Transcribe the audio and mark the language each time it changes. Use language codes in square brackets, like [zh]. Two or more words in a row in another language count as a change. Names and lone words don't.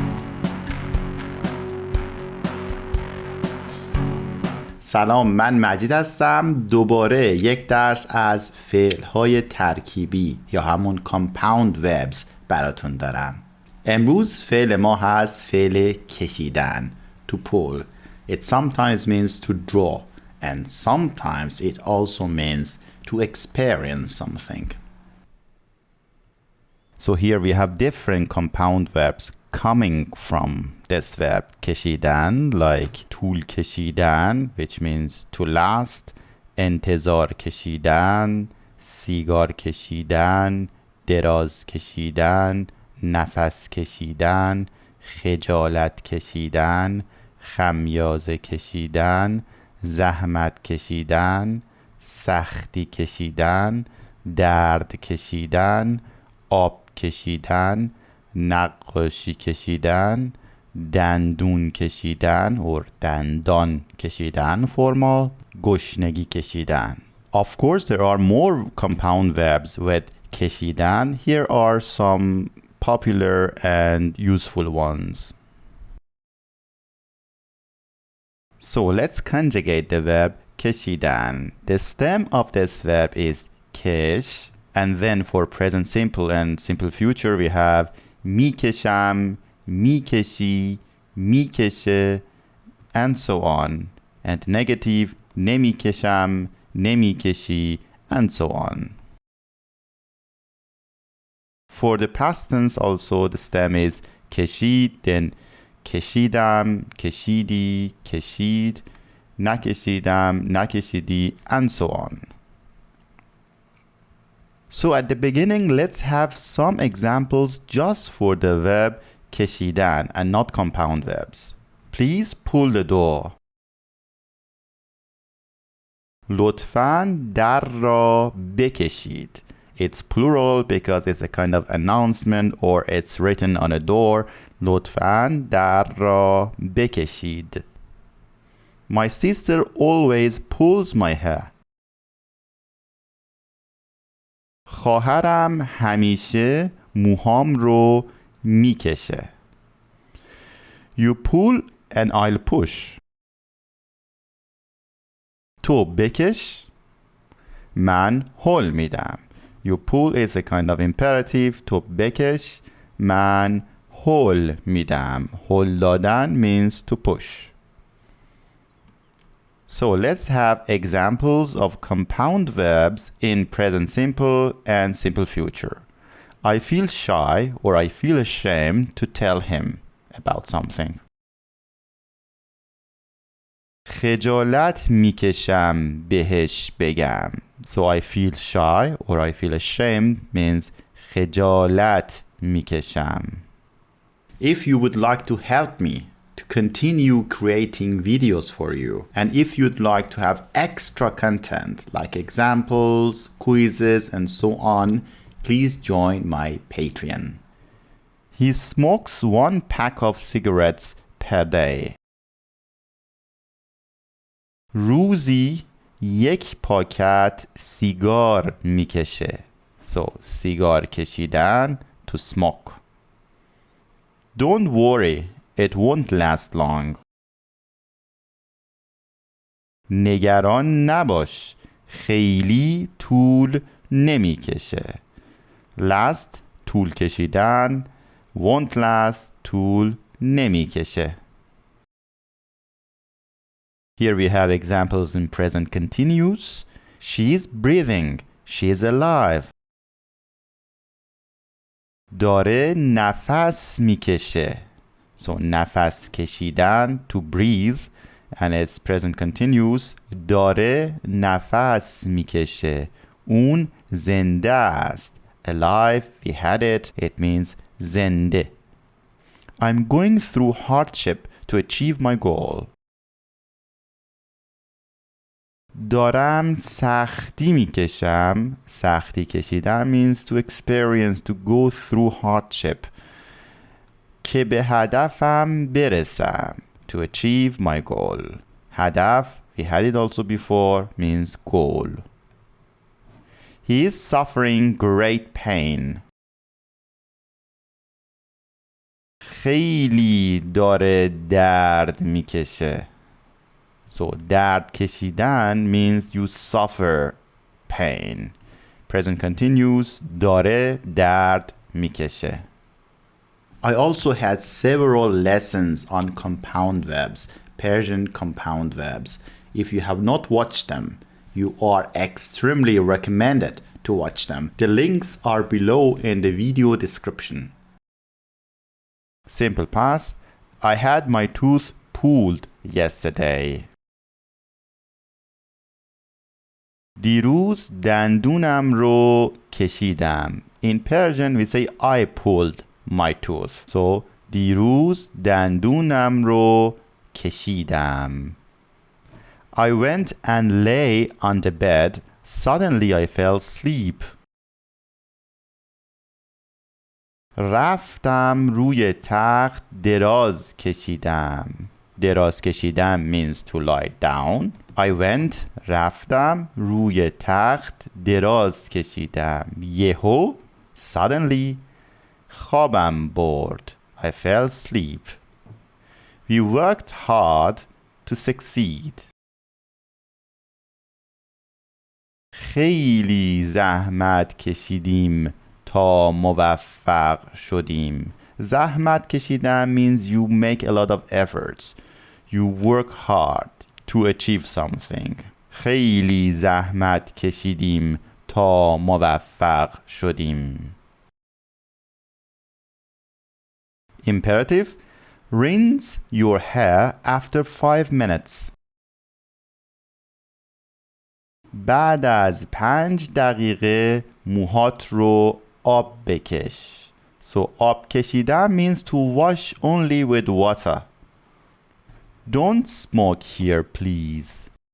[fa] سلام، من مجید هستم. دوباره یک درس از فعل‌های ترکیبی یا همون [en] compound verbs [fa] براتون دارم. امروز فعل ما هست فعل کشیدن، [en] to pull. It sometimes means to draw and sometimes it also means to experience something. So here we have different compound verbs coming from this verb کشیدن, [fa] like طول کشیدن, [en] which means to last, [fa] انتظار کشیدن, سیگار کشیدن, دراز کشیدن, نفس کشیدن, خجالت کشیدن, خمیازه کشیدن, زحمت کشیدن, سختی کشیدن, درد کشیدن, آب کشیدن, نقاشی کشیدن, دندون کشیدن or دندان کشیدن formal, گشنگی کشیدن. [en] Of course there are more compound verbs with کشیدن. Here are some popular and useful ones. So let's conjugate the verb کشیدن. The stem of this verb is کش, and then for present simple and simple future we have [fa] میکشم, میکشی, میکشه, [en] and so on. And negative [fa] نمیکشم, نمیکشی, [en] and so on. For the past tense also the stem is کشید, then [fa] کشیدم, کشیدی, کشید, نکشیدم, نکشیدی, [en] and so on. So at the beginning, let's have some examples just for the verb کشیدن and not compound verbs. Please pull the door. [fa] لطفاً در را بکشید. [en] It's plural because it's a kind of announcement or it's written on a door. [fa] لطفاً در را بکشید. [en] My sister always pulls my hair. [fa] خواهرم همیشه موهام رو میکشه. [en] You pull and I'll push. [fa] تو بکش, من هل میدم. [en] You pull is a kind of imperative. [fa] تو بکش, من هل میدم. هل دادن [en] means to push. So let's have examples of compound verbs in present simple and simple future. I feel shy or I feel ashamed to tell him about something. [fa] خجالت میکشم بهش بگم. [en] So I feel shy or I feel ashamed means [fa] خجالت میکشم. [en] If you would like to help me to continue creating videos for you, and if you'd like to have extra content like examples, quizzes, and so on, please join my Patreon. He smokes 1 pack of cigarettes per day. [fa] روزی 1 پاکت سیگار میکشه. So سیگار کشیدن, [en] to smoke. Don't worry, it won't last long. [fa] نگران نباش, خیلی طول نمیکشه. Last, طول کشیدن, [en] won't last, [fa] طول نمیکشه. [en] Here we have examples in present continuous. She is breathing. She is alive. [fa] داره نفس میکشه. So نفس کشیدن, [en] to breathe, and it's present continuous. [fa] داره نفس میکشه. اون زنده است. [en] Alive, we had it. It means زنده. I'm going through hardship to achieve my goal. [fa] دارم سختی میکشم. سختی کشیدن [en] means to experience, to go through hardship. [fa] که به هدفم برسم. [en] To achieve my goal. هدف, we had it also before, means goal. He is suffering great pain. [fa] خیلی داره درد میکشه. [en] So [fa] درد کشیدن [en] means you suffer pain. Present continuous, [fa] داره درد میکشه. [en] I also had several lessons on compound verbs, Persian compound verbs. If you have not watched them, you are extremely recommended to watch them. The links are below in the video description. Simple past. I had my tooth pulled yesterday. [fa] دیروز دندونم رو کشیدم. [en] In Persian we say I pulled my tooth. [fa] So دیروز دندونم رو کشیدم. [en] I went and lay on the bed. Suddenly I fell asleep. [fa] رفتم روی تخت دراز کشیدم. دراز کشیدم [en] means to lie down. I went, [fa] رفتم روی تخت دراز کشیدم. یهو, suddenly, خوابم برد. [en] I fell asleep. We worked hard to succeed. [fa] خیلی زحمت کشیدیم تا موفق شدیم. زحمت کشیدن [en] means you make a lot of efforts. You work hard to achieve something. [fa] خیلی زحمت کشیدیم تا موفق شدیم. [en] Imperative. Rinse your hair after 5 minutes. [fa] بعد از 5 دقیقه موهات رو آب بکش. [en] So [fa] آب کشیدن [en] means to wash only with water. Don't smoke here please.